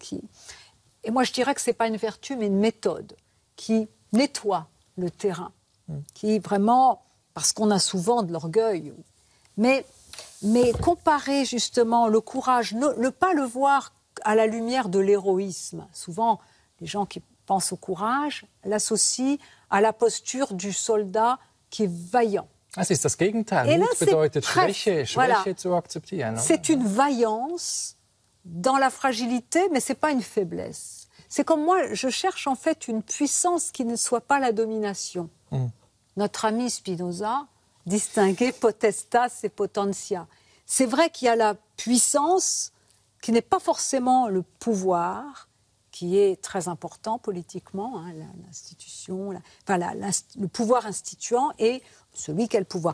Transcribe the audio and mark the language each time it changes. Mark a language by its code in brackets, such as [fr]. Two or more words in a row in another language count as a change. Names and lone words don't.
[fr] Et moi, je dirais que ce n'est pas une vertu, mais une méthode qui nettoie le terrain, qui vraiment, parce qu'on a souvent de l'orgueil, mais comparer justement le courage, ne pas le voir à la lumière de l'héroïsme. Souvent, les gens qui pensent au courage l'associent à la posture du soldat qui est vaillant. [de] Es ist das Gegenteil. [fr] Et là, [de] Mut bedeutet Schwäche zu akzeptieren. [fr] C'est une vaillance dans la fragilité, mais ce n'est pas une faiblesse. C'est comme moi, je cherche en fait une puissance qui ne soit pas la domination. Notre ami Spinoza distinguait potestas et potentia. C'est vrai qu'il y a la puissance qui n'est pas forcément le pouvoir, qui est très important politiquement, l'institution, le pouvoir instituant et celui qui a le pouvoir.